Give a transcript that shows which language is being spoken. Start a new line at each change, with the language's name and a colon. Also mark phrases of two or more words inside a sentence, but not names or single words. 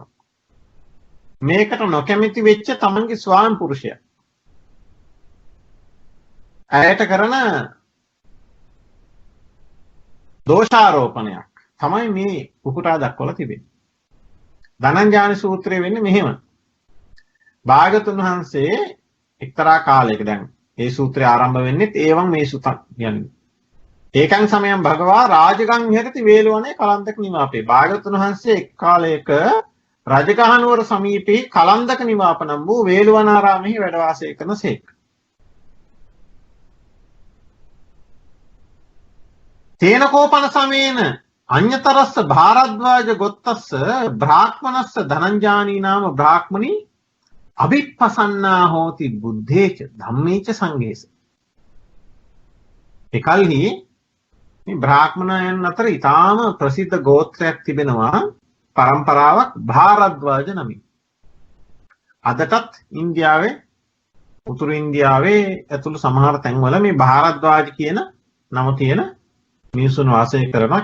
Sinhala: මේකට නොකැමැති වෙච්ච තමන්ගේ ස්වාමි පුරුෂයා ඇයට කරන දෝෂාරෝපණයක් තමයි මේ උකුටා දක්වලා තිබෙන්නේ. ධනංජානි සූත්‍රය වෙන්නේ මෙහෙම. භාග්‍යවතුන් වහන්සේ එක්තරා කාලයක දැන් මේ සූත්‍රය ආරම්භ වෙන්නේ
Pali: ඒවං මේ සුතං
Sinhala: කියන්නේ.
Pali: ඒකන් සමයන් භගවා රාජගං විහෙරති වේලවනේ කලන්දක නිවාපේ.
Sinhala: භාග්‍යවතුන් වහන්සේ එක් කාලයක රජගහනුවර සමීපයේ කලන්දක නිවාප නම් වූ වේලවනාරාමෙහි වැඩ වාසය කරනසේක.
Pali: තේනකෝපන සමේන අඤ්‍යතරස්ස භාරද්වාජ ගොත්තස්ස බ්‍රාහ්මනස්ස ධනංජානී නාම බ්‍රාහ්මණී අභිප්පසන්නා හෝති බුද්ධේච ධම්මේච සංඝේස.
Sinhala: එකල්හි මේ බ්‍රාහ්මණයන් අතර ඊටාම ප්‍රසිද්ධ ගෝත්‍රයක් තිබෙනවා පරම්පරාවක් භාරද්වාජ නමින්. අදටත් ඉන්දියාවේ උතුරු ඉන්දියාවේ ඇතුළු සමහර තැන්වල මේ භාරද්වාජ කියන නම තියෙන මිනිසුන් වාසය කරනවා.